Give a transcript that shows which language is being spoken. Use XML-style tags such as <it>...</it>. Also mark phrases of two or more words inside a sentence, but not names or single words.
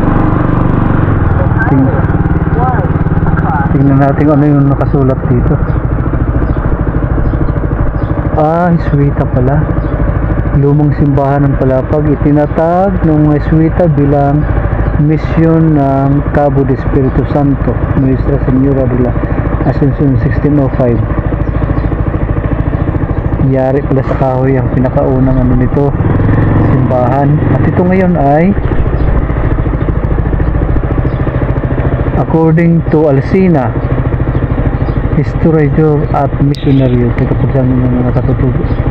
<tl>Tingnan natin ano yung nakasulat dito. Jesuita pala. Lumang simbahan ng Palapag, itinatag ng Jesuita bilang misyon ng Cabo de Espiritu Santo, Nuestra Señora de la Ascensión 1605. Yari pala sa kahoy ang pinakaunang ano nito, simbahan. At ito ngayon ay</tl> <en>according to</en> <tl>Alcina, historiador at missionary, tagapagsabi ng mga katutubo.</tl>